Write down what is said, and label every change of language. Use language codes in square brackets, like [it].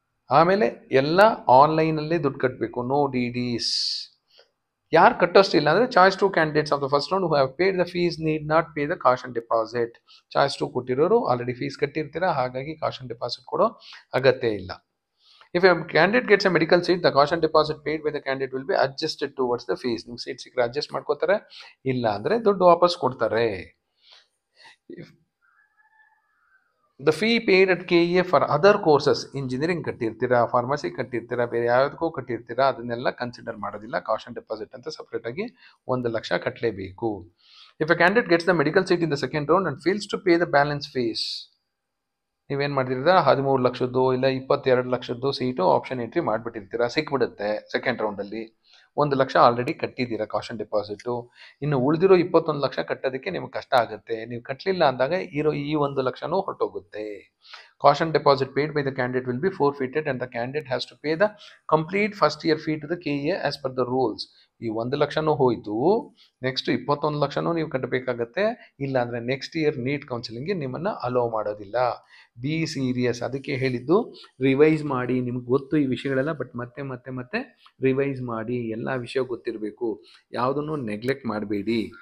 [kn] ಆಮೇಲೆ ಎಲ್ಲ ಆನ್ಲೈನಲ್ಲೇ ದುಡ್ಡು ಕಟ್ಟಬೇಕು, ನೋ DDs. ಯಾರು ಕಟ್ಟೋಷ್ಟಿಲ್ಲ ಅಂದರೆ [en] Choice 2 candidates of the first round who have paid the fees need not pay the caution deposit. [kn] Choice 2 ಕೊಟ್ಟಿರೋರು already fees ಕಟ್ಟಿರ್ತೀರಾ, ಹಾಗಾಗಿ ಕಾಷನ್ ಡೆಪಾಸಿಟ್ ಕೊಡೋ ಅಗತ್ಯ ಇಲ್ಲ. [en] If a candidate gets a medical seat, the caution deposit paid by the candidate will be adjusted towards the fees. [kn] ನಿಮ್ಗೆ seat ಸಿಕ್ಕರೆ adjust ಮಾಡ್ಕೋತಾರೆ, ಇಲ್ಲ ಅಂದರೆ ದುಡ್ಡು ವಾಪಸ್ ಕೊಡ್ತಾರೆ. [en] The fee paid at KEA for other courses, [kn] engineering ಕಟ್ಟಿರ್ತೀರಾ, pharmacy ಕಟ್ಟಿರ್ತೀರಾ, ಬೇರೆ ಯಾವುದಕ್ಕೂ ಕಟ್ಟಿರ್ತೀರಾ, ಅದನ್ನೆಲ್ಲ ಕನ್ಸಿಡರ್ ಮಾಡೋದಿಲ್ಲ. ಕಾಷನ್ ಡೆಪಾಸಿಟ್ ಅಂತ ಸಪ್ರೇಟಾಗಿ 1,00,000 ಕಟ್ಟಲೇಬೇಕು. [en] If a candidate gets the medical seat in the second round and fails to pay the balance fees, [kn] ನೀವೇನು ಮಾಡ್ತಿರ್ತೀರಾ, 13 ಲಕ್ಷದ್ದು ಇಲ್ಲ 22 ಲಕ್ಷದ್ದು seat option entry ಮಾಡಿಬಿಟ್ಟಿರ್ತೀರಾ, ಸಿಕ್ಬಿಡುತ್ತೆ ಸೆಕೆಂಡ್ ರೌಂಡಲ್ಲಿ. 1,00,000 already ಕಟ್ಟಿದ್ದೀರಾ caution deposit. ಇನ್ನು ಉಳಿದಿರೋ 21 ಲಕ್ಷ ಕಟ್ಟೋದಕ್ಕೆ ನಿಮ್ಗೆ ಕಷ್ಟ ಆಗುತ್ತೆ. ನೀವು ಕಟ್ಟಲಿಲ್ಲ ಅಂದಾಗ ಇರೋ ಈ 1,00,000 ಹೊರಟೋಗುತ್ತೆ. [en] Caution deposit paid by the candidate will be forfeited and the candidate has to pay the complete first year fee to the KEA as per the rules. [kn] ಈ 1,00,000 ಹೋಯಿತು, ನೆಕ್ಸ್ಟ್ 21 ಲಕ್ಷನೂ ನೀವು ಕಟ್ಟಬೇಕಾಗತ್ತೆ. ಇಲ್ಲಾಂದರೆ ನೆಕ್ಸ್ಟ್ ಇಯರ್ ನೀಟ್ ಕೌನ್ಸಿಲಿಂಗ್ಗೆ ನಿಮ್ಮನ್ನು hello ಮಾಡೋದಿಲ್ಲ. [en] be serious, [kn] ಅದಕ್ಕೆ ಹೇಳಿದ್ದು revise ಮಾಡಿ. ನಿಮ್ಗೆ ಗೊತ್ತು ಈ ವಿಷಯಗಳೆಲ್ಲ, ಬಟ್ ಮತ್ತೆ ರಿವೈಸ್ ಮಾಡಿ. ಎಲ್ಲ ವಿಷಯ ಗೊತ್ತಿರಬೇಕು, ಯಾವುದನ್ನು ನೆಗ್ಲೆಕ್ಟ್ ಮಾಡಬೇಡಿ.